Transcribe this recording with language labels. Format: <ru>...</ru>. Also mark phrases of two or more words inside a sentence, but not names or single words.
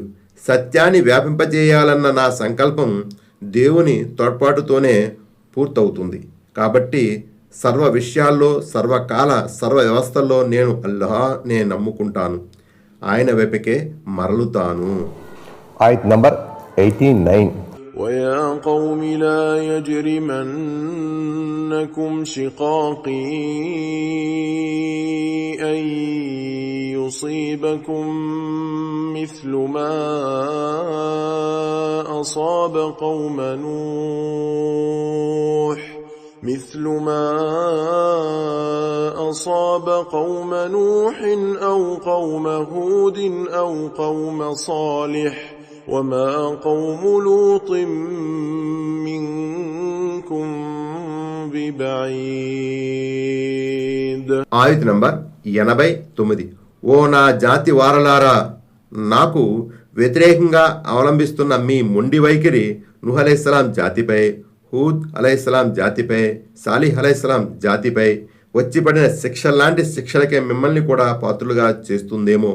<te>సత్యాన్ని వ్యాపింపజేయాలన్న నా సంకల్పం దేవుని తోడ్పాటుతోనే పూర్తవుతుంది. కాబట్టి సర్వ విషయాల్లో, సర్వకాల, సర్వ వ్యవస్థల్లో నేను అల్లాహ్నే నమ్ముకుంటాను, ఆయన వైపుకే మరలుతాను. ఆయత్ నంబర్ 89.</te> <ar>ويا قوم لا يجرمنكم شقاقي أن يصيبكم مثل ما أصاب قوم نوح أو قوم هود أو قوم صالح وما قوم لوط منكم ببعيد.</ar> <te>ఆయత్ నంబర్ 89. ఓ నా జాతి వారలారా, నాకు వ్యతిరేకంగా అవలంబిస్తున్న మీ మొండి వైఖరి నూహ్ అలైహిస్సలాం జాతిపై, హూద్ అలైహిస్సలాం జాతిపై, సాలిహ్ అలైహిస్సలాం జాతిపై వచ్చి పడిన శిక్షలాంటి శిక్షలకే మిమ్మల్ని కూడా పాత్రులుగా చేస్తుందేమో.</te>